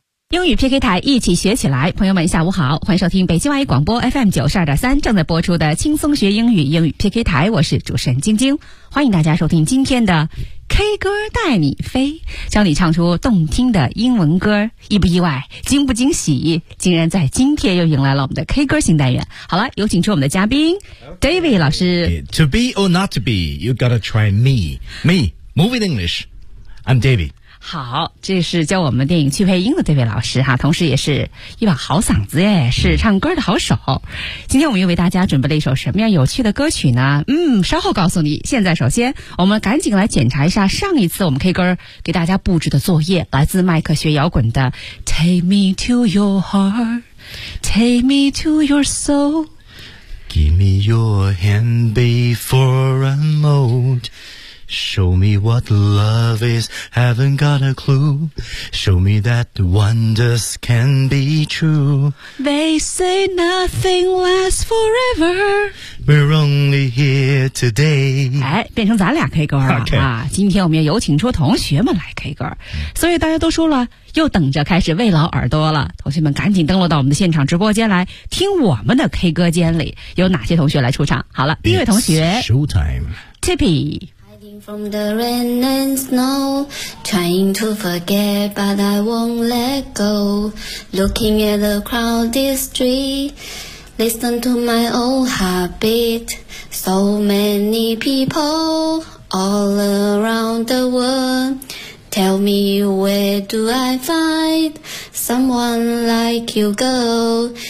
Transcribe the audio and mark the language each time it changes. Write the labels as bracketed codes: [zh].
[zh] 英语 PK 台，一起学起来。朋友们下午好，欢迎收听北京外语广播 FM92.3 正在播出的轻松学英语英语 PK 台，我是主持人晶晶，欢迎大家收听今天的 K 歌带你飞，教你唱出动听的英文歌。意不意外，惊不惊喜，竟然在今天又迎来了我们的 K 歌新单元。好了，有请出我们的嘉宾 David 老师。 [en] To be or not to be, you gotta try me. Me, moving English, I'm David. [zh] 好，这是教我们电影去配音的这位老师哈，同时也是一把好嗓子耶，是唱歌的好手。今天我们又为大家准备了一首什么样有趣的歌曲呢？稍后告诉你。现在首先我们赶紧来检查一下上一次我们 K 歌给大家布置的作业，来自麦克学摇滚的 [en] Take me to your heart, take me to your soul, give me your hand before I'm oldShow me what love is, haven't got a clue. Show me that wonders can be true. They say nothing lasts forever. We're only here today. [zh] 哎，变成咱俩 K 歌了、 [en] okay. [zh] 啊！今天我们也有请出同学们来 K 歌，所以大家都说了，又等着开始慰劳耳朵了。同学们赶紧登录到我们的现场直播间来听我们的 K 歌间里有哪些同学来出场。好了，第一位同学 [en] ，Showtime Tippy。 From the rain and snow, trying to forget, but I won't let go. Looking at the crowded street, listen to my old heartbeat. So many people all around the world, tell me where do I find someone like you, girl?